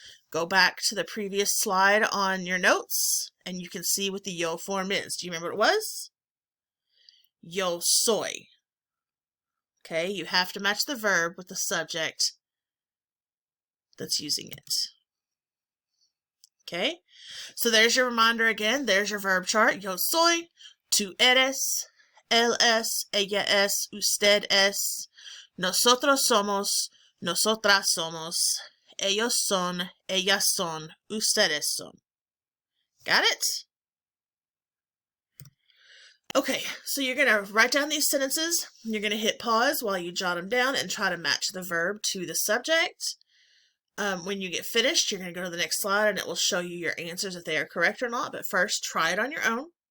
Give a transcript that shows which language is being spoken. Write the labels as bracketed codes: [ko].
[en] Go back to the previous slide on your notes, and you can see what the yo form is. Do you remember what it was? [es] Yo soy. [en] Okay, you have to match the verb with the subject that's using it. Okay, so there's your reminder again. There's your verb chart. [es] Yo soy, tú eres, él es, ella es, usted es, nosotros somos, nosotras somos, ellos son, ellas son, ustedes son. [en] Got it? Okay, so you're going to write down these sentences. You're going to hit pause while you jot them down and try to match the verb to the subject. When you get finished, you're going to go to the next slide and it will show you your answers if they are correct or not. But first, try it on your own.